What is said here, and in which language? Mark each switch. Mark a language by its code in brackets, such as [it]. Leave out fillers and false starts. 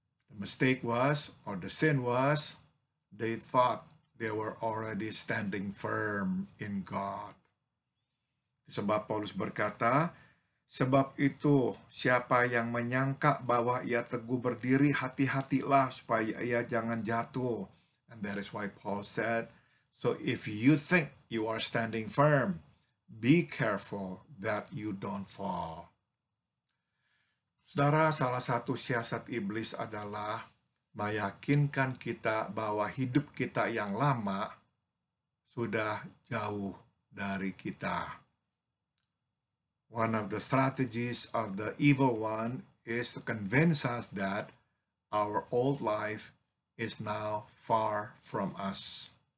[en] The mistake was, or the sin was, they thought they were already standing firm in God. [id] Sebab Paulus berkata, sebab itu siapa yang menyangka bahwa ia teguh berdiri, hati-hatilah supaya ia jangan jatuh. [en] And that is why Paul said, so if you think you are standing firm, be careful that you don't fall. [id] Saudara, salah satu siasat iblis adalah meyakinkan kita bahwa hidup kita yang lama sudah jauh dari kita. [en] One of the strategies of the evil one is to convince us that our old life is now far from us.